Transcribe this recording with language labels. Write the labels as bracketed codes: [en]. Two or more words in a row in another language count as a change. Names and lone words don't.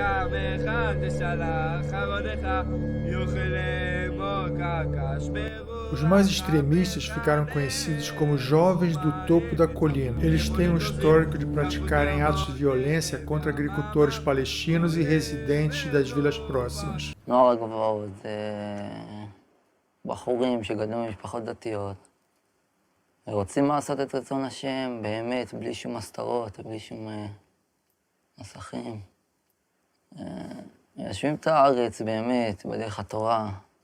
[pt] Os mais extremistas ficaram conhecidos como jovens do topo da colina. Eles têm um histórico de praticarem atos de violência contra agricultores palestinos e residentes das vilas próximas. [he] נוער הגבעות, בחורים שגדלו במשפחות דתיות, ורוצים לעשות את רצון השם באמת, בלי שום הסתרות, בלי שום מסכים. יושבים את הארץ באמת, בדרך התורה.